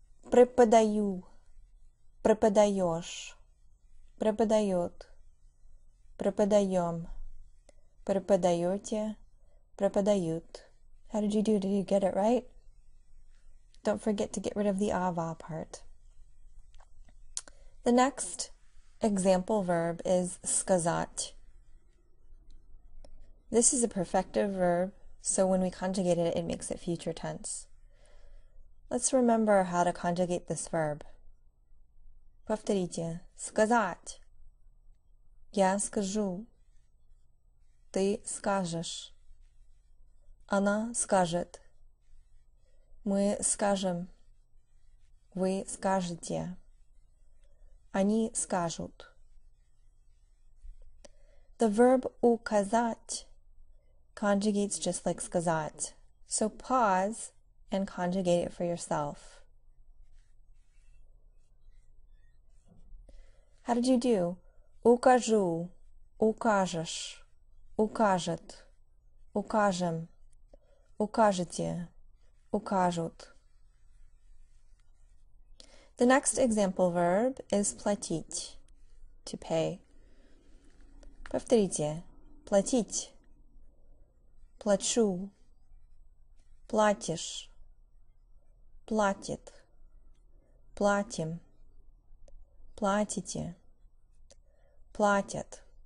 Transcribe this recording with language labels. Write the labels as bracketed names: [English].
[Russian] Преподаю, преподаешь, преподает, преподаем, преподаете, преподают. [English] How did you do? Did you get it right? Don't forget to get rid of the ava part. The next example verb is сказать. This is a perfective verb, so when we conjugate it, it makes it future tense. Let's remember how to conjugate this verb. [Russian] Повторите. Сказать. Я скажу. Ты скажешь. Она скажет. Мы скажем. Вы скажете. Они скажут. [English] The verb указать conjugates just like сказать. So pause and conjugate it for yourself. How did you do? [Russian] Укажу, укажешь, укажет, укажем, укажете, укажут. [English] The next example verb is платить, to pay. [Russian] Повторите. Платить. Плачу. Платишь. Платит. Платим. Платите. Платят.